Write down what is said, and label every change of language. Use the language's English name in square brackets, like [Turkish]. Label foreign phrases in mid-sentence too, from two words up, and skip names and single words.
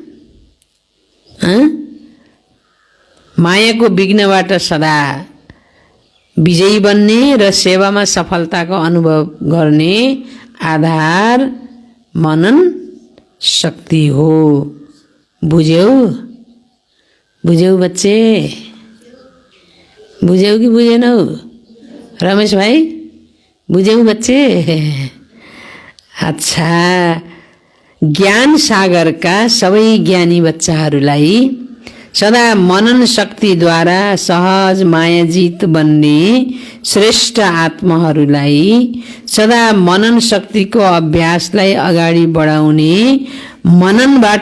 [Nepali] मायाको विघ्नबाट सदा विजयी बन्ने र सेवामा सफलताको अनुभव गर्ने आधार मनन शक्ति हो। बुझ्यौ? बुझ्यौ बच्चे? बुझ्यौ कि बुझेनौ? रमेश भाइ बुझ्यौ बच्चे? अच्छा, ज्ञान सागरका सबै ज्ञानी बच्चाहरूलाई सदा मनन शक्तिद्वारा सहज मायाजित बन्ने श्रेष्ठ आत्माहरूलाई सदा मनन शक्तिको अभ्यासलाई अगाडि बढाउने, मननबाट